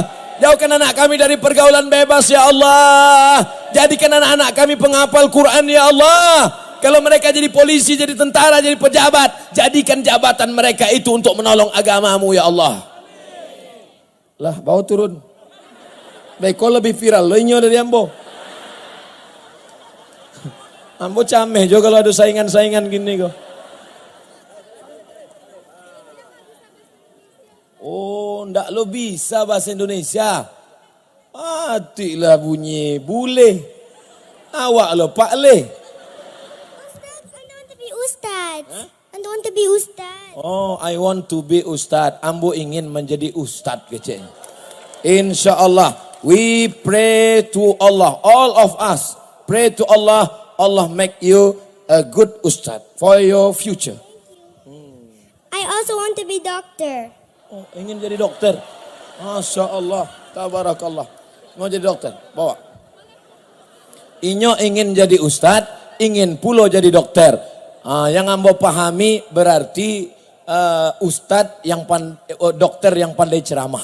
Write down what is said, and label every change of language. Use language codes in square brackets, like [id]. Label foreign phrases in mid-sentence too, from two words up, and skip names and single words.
[id] Jauhkan anak kami dari pergaulan bebas [ar] ya Allah. [id] Jadikan anak-anak kami penghafal Quran [ar] ya Allah. [id] Kalau mereka jadi polisi, jadi tentara, jadi pejabat, jadikan jabatan mereka itu untuk menolong agamamu [ar] ya Allah. [min] Lah, bawa turun. Baik, kau lebih viral, lo inyo dari ambo. Ambo cameh juga kalau ada saingan-saingan gini kok. Oh, ndak lo bisa bahasa Indonesia. [id] Matilah bunyi bule. [min] Awak lo Pak Le. [en] I want to be Ustad. Oh, I want to be Ustad. [min] Ambo ingin menjadi Ustad kecil. [ar] Insya Allah, [en] we pray to Allah. All of us pray to Allah. Allah make you a good Ustad for your future. I also want to be doctor. [id] Oh, ingin jadi dokter. [ar] Masya Allah, tabarakallah. [id] Mau jadi dokter, bawa. [min] Inyo ingin jadi Ustad, ingin pula jadi dokter. [id] Yang ambo pahami berarti ustadz yang dokter yang pandai ceramah.